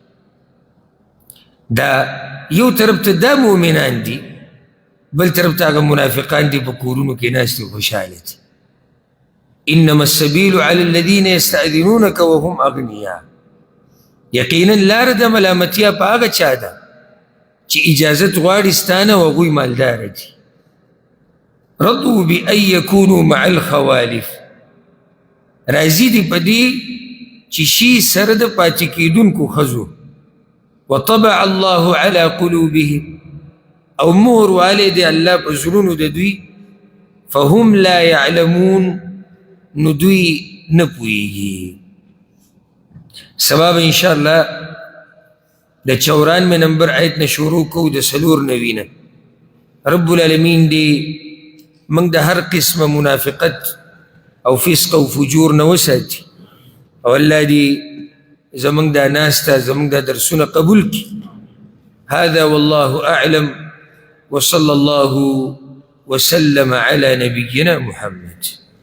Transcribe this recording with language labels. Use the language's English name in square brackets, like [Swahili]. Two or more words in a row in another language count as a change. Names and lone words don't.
[Pashto] دا یو طرف ته دا مؤمنان دي بل طرف ته هغه منافقان دي په کورونو کې ناست دي خوشحاله دي. [Arabic] انما السبیل علی الذین یستأذنونک وهم اغنیاء [Pashto] یقینا لاره د ملامتیا په هغه چا ده چې اجازت غواړي ستانه او هغوی مالداره دي. [Arabic] رضوا بأن یکونوا مع الخوالف [Pashto] راضي دي په دې چې شي سره د پاتې کېدونکو ښځو [Arabic] وطبع الله على قلوبهم [Pashto] او مهر والی دی الله په زړونو د دوی [Arabic] فهم لا يعلمون [Pashto] نو دوی نه پوهېږي. سبب انشاءالله د 94 نمبر آیت نه شروع کوو د 4 نه. [Arabic] رب العالمین [Pashto] دی موږ د هر قسمه منافقت او فسق او فجور نه وساتي او الله دی زموږ دا ناسته زموږ دا درسونه قبول کړي. [Arabic] هذا والله أعلم وصلى الله وسلم على نبينا محمد.